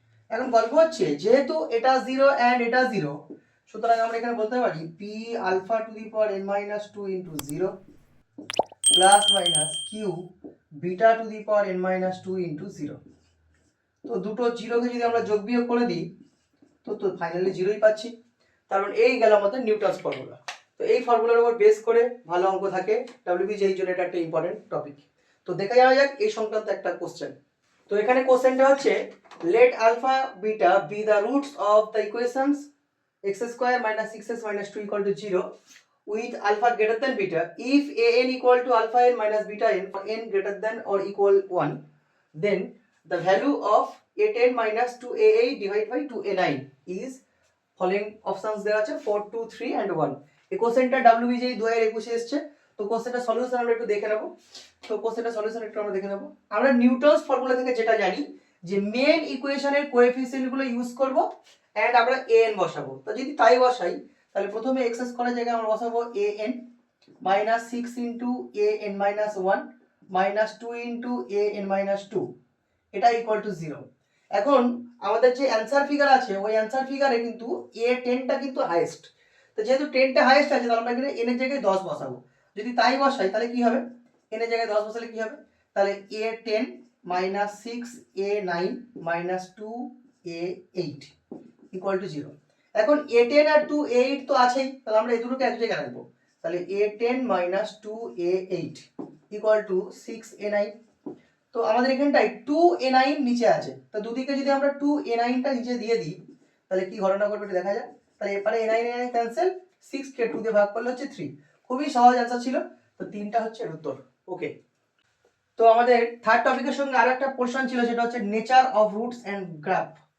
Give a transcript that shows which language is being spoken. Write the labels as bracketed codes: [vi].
[bn] এখন গল্প হচ্ছে যেহেতু এটা 0 এন্ড এটা 0, সুতরাং আমরা এখানে বলতে পারি p alpha to the power n minus 2 into 0 plus minus q beta to the power n minus 2 into 0। তো দুটো জিরোকে যদি আমরা যোগ বিয়োগ করে দিই তো তো ফাইনালি জিরোই পাচ্ছি। তার মানে এই গেল আমাদের নিউটনস ফর্মুলা। তো এই ফর্মুলার উপর বেস করে ভালো অঙ্ক থাকে, ডাব্লিউবিজিএই জন্য এটা একটা ইম্পর্টেন্ট টপিক। তো দেখা যাওয়া যাক এই সংক্রান্ত একটা কোশ্চেন। তো এখানে কোশ্চেনটা হচ্ছে [en] let alpha beta be the roots of the equations x square minus 6x minus 2 equal to 0 with alpha greater than beta if an equal to alpha n minus beta n for n greater than or equal 1, then the value of a10 minus 2a8 divided by 2a9 is following options [bn] দেওয়া আছে [en] 4 2 3 and 1। [bn] এই কোশ্চেনটা ডাব্লিউবিজিএই 2021 এ এসেছে। তো কোশ্চেনটা solution আমরা একটু দেখে নেব। তো কোশ্চেনটা সলিউশন একটু আমরা দেখে নেব। আমরা নিউটনস ফর্মুলা থেকে যেটা জানি যে মেন ইকুয়েশনের কোএফিসিয়েন্ট গুলো ইউজ করব এন্ড আমরা an বসাবো। তো যদি তাই বসাই তাহলে প্রথমে x স্কয়ারের জায়গায় আমরা বসাবো an minus 6 into an minus 1 minus 2 into an minus 2, এটা ইকুয়াল টু 0। এখন আমাদের যে অ্যানসার ফিগার আছে ওই অ্যানসার ফিগারে কিন্তু a10 টা কিন্তু হাইয়েস্ট। তো যেহেতু 10 টা হাইয়েস্ট আছে তাহলে আমরা এখানে n এর জায়গায় 10 বসাবো। যদি তাই বসাই তাহলে কি হবে, n এর জায়গায় 10 বসালে কি হবে, তাহলে a10 minus 6 a9 minus 2 a8 equal to 0। এখন a10 আর 2 a8 তো আছেই, তাহলে আমরা এই দুটোকে এক জায়গায় রাখবো। তাহলে a10 minus 2 a8 equal to 6 a9। তো আমাদের এখানটায় 2a9 নিচে আছে, তো দুদিকে যদি আমরা 2a9 টা নিচে দিয়ে দিই তাহলে কি ঘটনা ঘটবে একটু দেখা যাক। তাহলে এবারে a9 a9 ক্যান্সেল, 6 কে 2 দিয়ে ভাগ করলে হচ্ছে 3। খুবই সহজ অ্যানসার ছিল। তো তিনটা হচ্ছে এর উত্তর। ওকে, তো আমাদের থার্ড টপিকের সঙ্গে আরো একটা পোরশন ছিল, সেটা হচ্ছে nature of roots and graph.